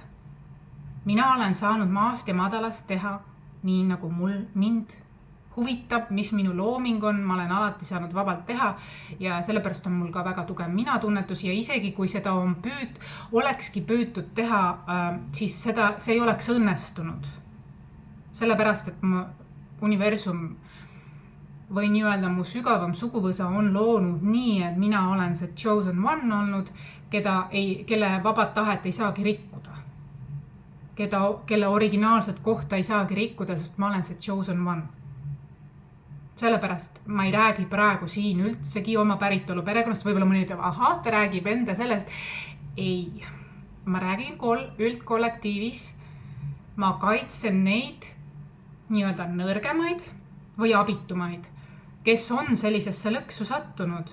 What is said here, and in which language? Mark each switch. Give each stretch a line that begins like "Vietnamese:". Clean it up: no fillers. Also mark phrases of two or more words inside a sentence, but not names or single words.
Estonian: Mina olen saanud maast ja madalast teha nii nagu mind huvitab, mis minu looming on, ma olen alati saanud vabalt teha ja sellepärast on mul ka väga tugev mina-tunnetus ja isegi kui seda on olekski püütud teha, siis see ei oleks õnnestunud. Sellepärast, et universum või nii öelda mu sügavam suguvõsa on loonud nii, et mina olen see
English: chosen one
Estonian: olnud, kelle vabad tahet ei saagi rikkuda. Kelle originaalset kohta ei saagi rikkuda, sest ma olen see
English: chosen one.
Estonian: Sellepärast ma ei räägi praegu siin üldsegi oma päritolu perekonnast, võib-olla mõni ütleb, ta räägib enda sellest. Ei, ma räägin üldkollektiivis, ma kaitsen neid nii-öelda nõrgemaid või abitumaid, kes on sellisesse lõksu sattunud.